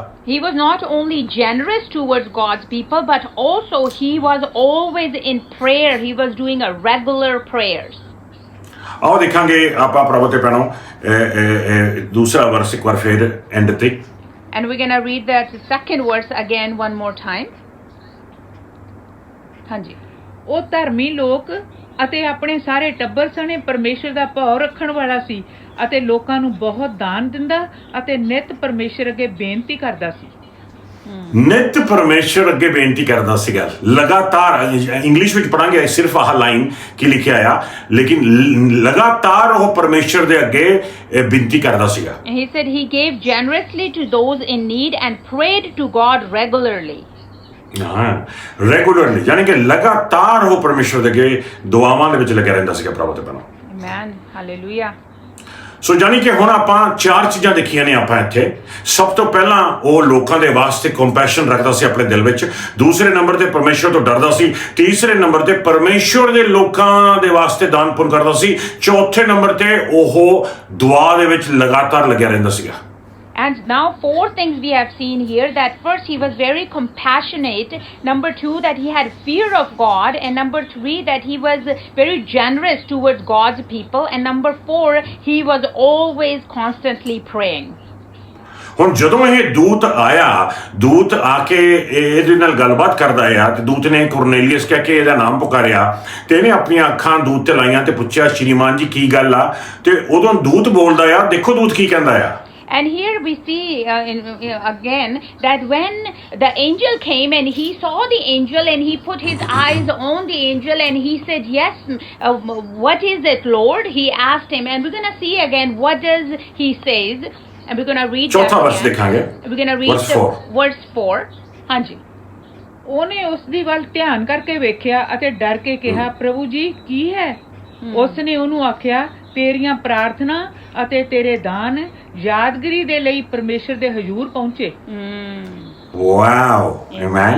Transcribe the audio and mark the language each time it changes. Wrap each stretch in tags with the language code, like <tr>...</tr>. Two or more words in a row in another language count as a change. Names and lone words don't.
<en>He was not only generous towards God's people, but also he was always in prayer. He was doing a regular prayers.</en> <pa>ਆਓ ਦੇਖਾਂਗੇ ਆਪਾਂ ਪ੍ਰਭੂ ਤੇ ਭੈਣੋ ਦੂਸਰਾ ਵਰਸ ਇੱਕ ਵਾਰ ਫਿਰ ਐਂਡ ਤੇ।</pa> <en>And we're going to read that second verse again one more time.</en> <pa>ਹਾਂਜੀ। ਉਹ ਧਰਮੀ ਲੋਕ ਅਤੇ ਆਪਣੇ ਸਾਰੇ ਟੱਬਰ ਸਣੇ ਪਰਮੇਸ਼ਰ ਦਾ ਭਾਵ ਰੱਖਣ ਵਾਲਾ ਸੀ ਅਤੇ ਲੋਕਾਂ ਨੂੰ ਬਹੁਤ ਦਾਨ ਦਿੰਦਾ ਅਤੇ ਨਿਤ ਪਰਮੇਸ਼ਰ ਅੱਗੇ ਬੇਨਤੀ ਕਰਦਾ ਸੀ। ਨਿਤ ਪਰਮੇਸ਼ਰ ਅੱਗੇ ਬੇਨਤੀ ਕਰਦਾ ਸੀਗਾ ਲਗਾਤਾਰ। ਇੰਗਲਿਸ਼ ਵਿੱਚ ਪੜਾਂਗੇ ਸਿਰਫ ਆਹ ਲਾਈਨ ਕੀ ਲਿਖਿਆ ਆ, ਲੇਕਿਨ ਲਗਾਤਾਰ ਉਹ ਪਰਮੇਸ਼ਰ ਦੇ ਅੱਗੇ ਬੇਨਤੀ ਕਰਦਾ ਸੀਗਾ।</pa> <en>He said he gave generously to those in need and prayed to God regularly.</en> <pa>ਹਾਂ, ਰੈਗੂਲਰਲੀ ਯਾਨੀ ਕਿ ਲਗਾਤਾਰ ਉਹ ਪਰਮੇਸ਼ਰ ਦੇ ਅੱਗੇ ਦੁਆਵਾਂ ਦੇ ਵਿੱਚ ਲੱਗਿਆ ਰਹਿੰਦਾ ਸੀਗਾ ਪ੍ਰਭੂ ਤੇ ਭੈਣੋ।</pa> <en>Amen. Hallelujah.</en> <pa>ਸੋ ਜਾਨੀ ਕਿ ਹੁਣ ਆਪਾਂ ਚਾਰ ਚੀਜ਼ਾਂ ਦੇਖੀਆਂ ਨੇ ਆਪਾਂ ਇੱਥੇ। ਸਭ ਤੋਂ ਪਹਿਲਾਂ ਉਹ ਲੋਕਾਂ ਦੇ ਵਾਸਤੇ ਕੰਪੈਸ਼ਨ ਰੱਖਦਾ ਸੀ ਆਪਣੇ ਦਿਲ ਵਿੱਚ, ਦੂਸਰੇ ਨੰਬਰ ਤੇ ਪਰਮੇਸ਼ਰ ਤੋਂ ਡਰਦਾ ਸੀ, ਤੀਸਰੇ ਨੰਬਰ ਤੇ ਪਰਮੇਸ਼ਰ ਦੇ ਲੋਕਾਂ ਦੇ ਵਾਸਤੇ ਦਾਨ ਪੁੰਨ ਕਰਦਾ ਸੀ, ਚੌਥੇ ਨੰਬਰ ਤੇ ਉਹ ਦੁਆ ਦੇ ਵਿੱਚ ਲਗਾਤਾਰ ਲੱਗਿਆ ਰਹਿੰਦਾ ਸੀਗਾ।</pa> <en>And now 4 things we have seen here, that first he was very compassionate, number 2 that he had fear of God, and number 3 that he was very generous towards God's people, and number 4 he was always constantly praying.</en> <pa>ਹੁਣ ਜਦੋਂ ਇਹ ਦੂਤ ਆਇਆ, ਦੂਤ ਆ ਕੇ ਇਹਦੇ ਨਾਲ ਗੱਲਬਾਤ ਕਰਦਾ ਆ ਤੇ ਦੂਤ ਨੇ ਕੋਰਨੇਲੀਅਸ ਕਹਿ ਕੇ ਇਹਦਾ ਨਾਮ ਪੁਕਾਰਿਆ ਤੇ ਇਹਨੇ ਆਪਣੀਆਂ ਅੱਖਾਂ ਦੂਤ ਤੇ ਲਾਈਆਂ ਤੇ ਪੁੱਛਿਆ, ਸ਼੍ਰੀਮਾਨ ਜੀ ਕੀ ਗੱਲ ਆ? ਤੇ ਉਦੋਂ ਦੂਤ ਬੋਲਦਾ ਆ, ਦੇਖੋ ਦੂਤ ਕੀ ਕਹਿੰਦਾ ਆ।</pa> <en>And here we see again that when the angel came and he saw the angel and he put his eyes on the angel and he said, yes, what is it, Lord? He asked him, and we're going to see again what does he says, and we're going to read</en> <pa>ਚੌਥਾ ਵਰਸ</pa> <en>that</en> <pa>ਦੇਖਾਂਗੇ</pa> <en>again. We're going to read verse 4.</en> <pa>ਹਾਂਜੀ, ਉਹਨੇ ਉਸ ਦੀ ਵੱਲ ਧਿਆਨ ਕਰਕੇ ਵੇਖਿਆ ਅਤੇ ਡਰ ਕੇ ਕਿਹਾ, ਪ੍ਰਭੂ ਜੀ ਕੀ ਹੈ? ਉਸ ਨੇ ਉਹਨੂੰ ਆਖਿਆ, ਤੇਰੀਆਂ ਪ੍ਰਾਰਥਨਾ ਅਤੇ ਤੇਰੇ ਦਾਨ ਯਾਦਗਰੀ ਦੇ ਲਈ ਪਰਮੇਸ਼ਰ ਦੇ ਹਜ਼ੂਰ ਪਹੁੰਚੇ। ਵਾਓ, ਆਮੇਨ।</pa>